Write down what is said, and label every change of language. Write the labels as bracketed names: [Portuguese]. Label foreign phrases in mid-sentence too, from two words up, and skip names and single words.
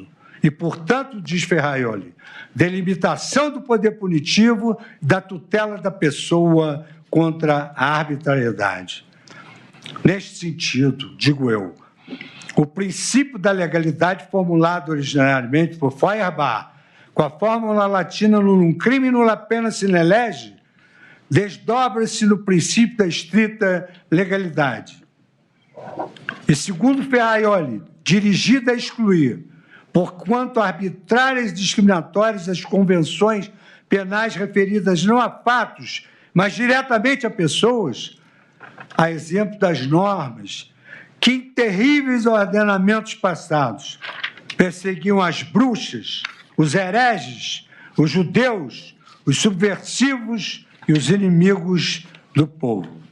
[Portuguese] E, portanto, diz Ferraioli, delimitação do poder punitivo e da tutela da pessoa contra a arbitrariedade. Neste sentido, digo eu, o princípio da legalidade formulado originariamente por Feuerbach, com a fórmula latina [Latin] nullum crimen nulla pena sine lege, [Portuguese] desdobra-se no princípio da estrita legalidade. E, segundo Ferraioli, dirigida a excluir, porquanto arbitrárias e discriminatórias as convenções penais referidas não a fatos, mas diretamente a pessoas, a exemplo das normas que, em terríveis ordenamentos passados, perseguiam as bruxas, os hereges, os judeus, os subversivos e os inimigos do povo.